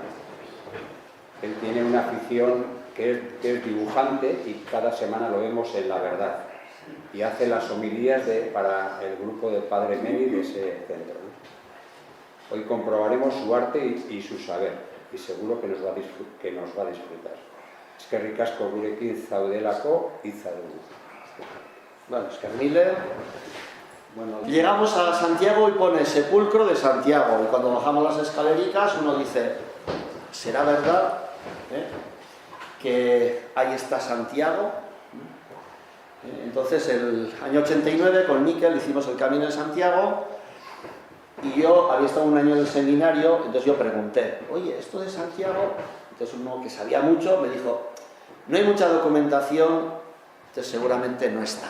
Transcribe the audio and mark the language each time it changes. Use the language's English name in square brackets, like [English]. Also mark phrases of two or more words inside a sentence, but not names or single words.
[Spanish] Él tiene una afición que es dibujante y cada semana lo vemos en La Verdad. Y hace las homilías para el grupo del Padre Meni de ese centro, ¿no? Hoy comprobaremos su arte y su saber, y seguro que nos va a disfrutar. [Basque] Eskerrik asko gurekin zaudelako hitza dugu. Bueno, Eskermile. [Spanish] Bueno, llegamos a Santiago y pone sepulcro de Santiago. Y cuando bajamos las escalericas uno dice, ¿será verdad que ahí está Santiago? Entonces, el año 89 con Miquel hicimos el Camino de Santiago y yo había estado un año en el seminario, entonces yo pregunté, oye, esto de Santiago, entonces uno que sabía mucho me dijo, no hay mucha documentación, entonces seguramente no está.